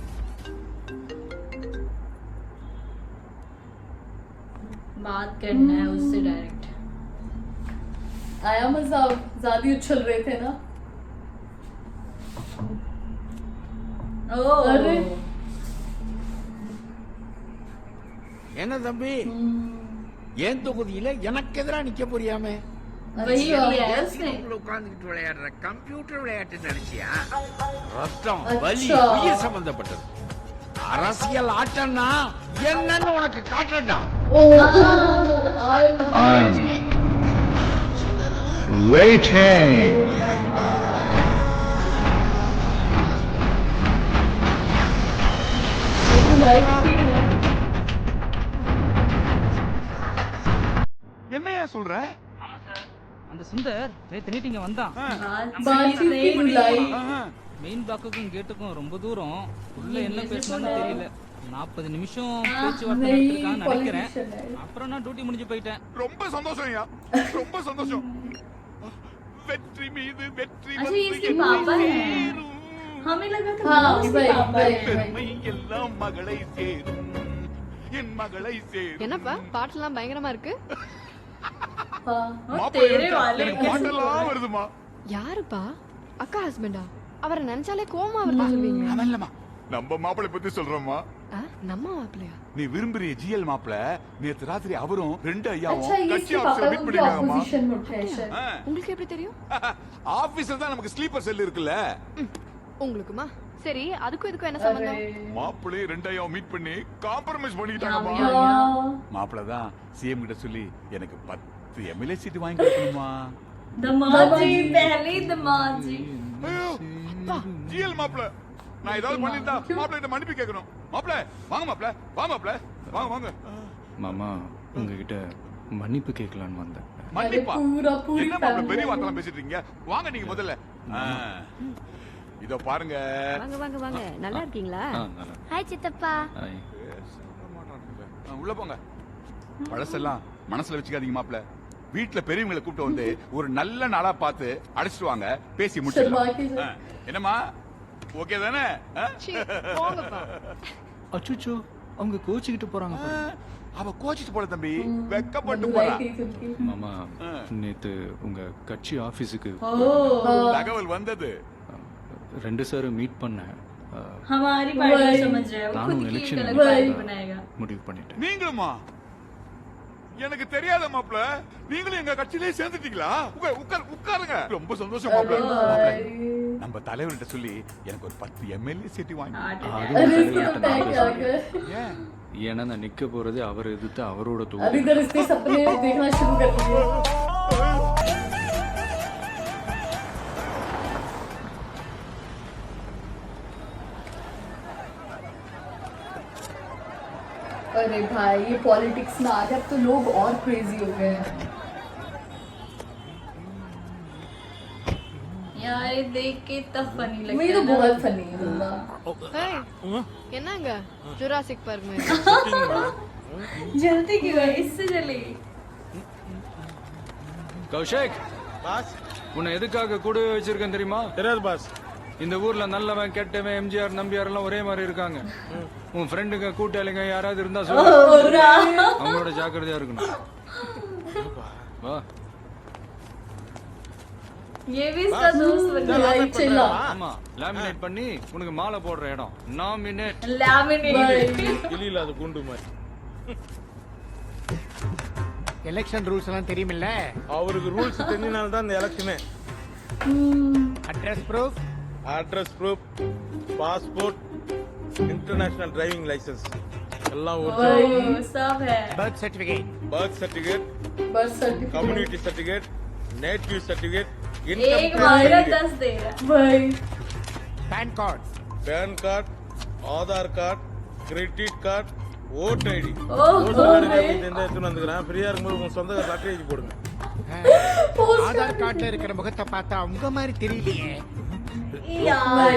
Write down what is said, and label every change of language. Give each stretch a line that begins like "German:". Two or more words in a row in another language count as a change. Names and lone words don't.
Hindi: बात करना है उससे डायरेक्ट। आया मजा ज्यादा ही उछल रहे थे ना ओह अरे
Tamil: என்ன தம்பி ஏன் தொகுதியில எனக்கு எதிரா நிக்க போறியாமே
Hindi: वही अच्छा। लिया है उसने।
Tamil: உட்கார்ந்துட்டு விளையாடுற கம்ப்யூட்டர் விளையாட்டு நினைச்சியா ரத்தம்
Hindi: अच्छा।
Tamil: வலி உயிர் சம்பந்தப்பட்டது அரசியல் ஆட்டம்னா என்னன்னு உனக்கு காட்டடா Waiting. என்னையா சொல்ற அந்த சுந்தர் நேத்து நைட் இங்க வந்தான்.
Hindi: बातचीत की बुलाई
Tamil: மெயின் பாக்குக்கும் கேட்டுக்கும் ரொம்ப தூரம். உள்ள என்ன பேசணும்னு தெரியல. 40 நிமிஷம் பேச்சுவார்த்தை
Hindi: नहीं
Tamil: நடத்திருக்கான்னு நினைக்கிறேன்.
Hindi: पॉलिटिशियन है
Tamil: அப்புறம் நான் டியூட்டி முடிஞ்சு போயிட்டேன். ரொம்ப சந்தோஷம்யா ரொம்ப சந்தோஷம் வெற்றி மீது வெற்றி
Hindi: अच्छा,
Tamil: வந்து
Hindi: ये इसके
Tamil: என்னை
Hindi: पापा हैं।
Tamil: சேரும்.
Hindi: हमें लगा था हाँ, वो इसके वही, पापा वही। हैं।
Tamil: பெருமை எல்லாம் மகளை சேரும் என் மகளை சேரும் என்னப்பா பாட்டெல்லாம் பயங்கரமா இருக்கு
Hindi: हाँ वो
Tamil: மாப்பிள்ளை
Hindi: तेरे
Tamil: வந்துட்டா.
Hindi: वाले
Tamil: எனக்கு பாட்டெல்லாம் வருதுமா யாருப்பா அக்கா ஹஸ்பண்டா அவரை நினைச்சாலே கோவமா வருதா சொல்வீங்க அவன் இல்லம்மா நம்ம மாப்பிள்ளை பத்தி சொல்றோமா ஆ, நம்ம மாப்பிள்ளையா நீ விரும்புறிய ஜிஎல் மாப்பிள்ள நேத்து ராத்திரி அவரும் ரெண்டு
Hindi: अच्छा
Tamil: ஐயாவும்
Hindi: ये
Tamil: கட்சி
Hindi: इसके पापा
Tamil: ஆபீஸ்ல மீட்
Hindi: उनके
Tamil: பண்ணிருக்காங்கம்மா
Hindi: ऑपोजिशन में उठे हैं शायद
Tamil: உங்களுக்கு எப்படி தெரியும் ஆபீஸ்ல தான் நமக்கு ஸ்லீப்பர் செல் இருக்குல்ல உங்களுக்குமா சரி அதுக்கும் இதுக்கும் என்ன சம்பந்தம்
Hindi: अरे
Tamil: மாப்பிள்ளை ரெண்டு ஐயாவும் மீட் பண்ணி காம்ப்ரமைஸ் பண்ணிக்கிட்டாங்கம்மா
Hindi: हाँ
Tamil: மாப்பிள்ள தான் சிஎம் கிட்ட சொல்லி எனக்கு 10
English: MLA seat
Tamil: வாங்கி கொடுக்கணுமா
Hindi: दमाद जी पहले ही दमाद जी।
Tamil: ஐயோ ஜிஎல் மாப்பிள்ள நான் ஏதாவது பண்ணிருந்தா மாப்பிள்ள கிட்ட மன்னிப்பு கேட்கணும் மாப்பிள்ள வாங்க மாப்பிள்ள வா மாப்பிள்ள வாங்க வாங்க மாமா உங்ககிட்ட மன்னிப்பு கேட்கலான்னு வந்தேன். மன்னிப்பா
Hindi: पूरा पूरी
Tamil: என்ன மாப்பிள்ள
Hindi: family
Tamil: பெரிய
Hindi: है।
Tamil: வார்த்தை பேசிட்டு இருக்கீங்க வாங்க நீங்க முதல்ல இதோ பாருங்க வாங்க வாங்க வாங்க நல்லா இருக்கீங்களா நல்லா. ஹாய் சித்தப்பா ஹாய். உள்ள போங்க பழசெல்லாம் மனசுல வச்சுக்காதீங்க மாப்பிள்ள வீட்டுல பெரியவங்களை கூப்பிட்டு வந்து ஒரு நல்ல நாளா பார்த்து அழைச்சிட்டு வாங்க பேசி
Hindi: शर्मा
Tamil: முடிச்சிடலாம்
Hindi: के
Tamil: ஆ, என்னம்மா ஓகே தானே ஆ? சீ, போங்கப்பா அச்சுச்சோ அவங்க கோச்சிக்கிட்டு போறாங்க பாரு. அவ கோச்சிட்டு போல தம்பி வெக்கப்பட்டு
Hindi: बुलाई
Tamil: போறா
Hindi: थी तुमकी
Tamil: மாமா நேத்து உங்க கட்சி ஆபீஸுக்கு ओह தகவல் வந்தது 2 சார் மீட் பண்ணேன்.
Hindi: हमारी पार्टी वही। समझ रहे हो
Tamil: நானும்
Hindi: खुद की एक election अलग वही। पार्टी बनाएगा।
Tamil: முடிவு பண்ணிட்டேன். நீங்களுமா எனக்கு தெரியாத மாப்பிள்ள நீங்களும் எங்க கட்சியிலே சேர்ந்துட்டீங்களா உட்காருங்க ரொம்ப சந்தோஷம்
Hindi: अरे
Tamil: மாப்பிள்ள
Hindi: भाई
Tamil: நம்ம தலைவர்கிட்ட சொல்லி எனக்கு ஒரு 10
English: MLA seat
Tamil: வாங்கி
Hindi: आठ
Tamil: அது
Hindi: अरे
Tamil: உங்க
Hindi: इसके
Tamil: தலைவர்கிட்ட
Hindi: पता है
Tamil: நான்
Hindi: क्या
Tamil: பேசுறேன்.
Hindi: कर
Tamil: ஏன் ஏன்னா நான் நிக்க போறது அவர் எதிர்த்து அவரோட
Hindi: अब
Tamil: தொகுதி.
Hindi: इधर इसके सपने देखना शुरू कर दिए अरे भाई ये पॉलिटिक्स में आ गया अब तो लोग और क्रेजी हो गए हैं यार ये देख के तब फनी लगता मुझे तो है ना। बहुत फनी है बंदा
Tamil: ஹேய் என்னங்க ஜுராசிக் பார்க் மாதிரி
Hindi: जल्दी क्यों है इससे चली
Tamil: கௌஷிக் பாஸ் உன்னை எதுக்காக கூடவே வச்சிருக்கேன் தெரியுமா? தெரியாது பாஸ் இந்த ஊர்ல நல்லவன் கெட்டவன் எம்ஜிஆர் நம்பியார் எல்லாம் ஒரே மாதிரி இருக்காங்க. உன் ஃப்ரெண்டுங்க கூட்டாளிங்க யாராவது இருந்தா சொல்லு, அவங்களோட ஜாக்கிரதையா இருக்கணும். வா.
Hindi: ये भी इसका दोस्त बन गया चलो
Tamil: ஆமா, லேமினேட் பண்ணி உனக்கு மாலை போடுற இடம். நாமினேட்.
Hindi: लैमिनेट
Tamil: கிளியில அது குண்டு மாதிரி.
English: election rules
Tamil: எல்லாம் தெரியுமில்ல? அவருக்கு ரூல்ஸ் தெரிஞ்சனால தான் இந்த எலெக்ஷனே.
English: address proof, address proof, passport, international driving license
Tamil: எல்லாம் ஒரு
Hindi: सब है
English: birth certificate, birth certificate, birth certificate community certificate, native certificate,
Hindi: एक मांगा 10 दे रहा भाई
English: PAN card, PAN card, Aadhaar card, credit card, vote ID. ओह
Tamil: எந்த எடுத்துன்னு வந்துக்கிறேன். ஃப்ரீயா இருக்கும்போது உங்க சொந்த லெட்டர் எழுதி போடுங்க. ஆதார் கார்டுல இருக்கிற முகத்தை பார்த்தா உங்க மாதிரி தெரியலையே.
Hindi: यार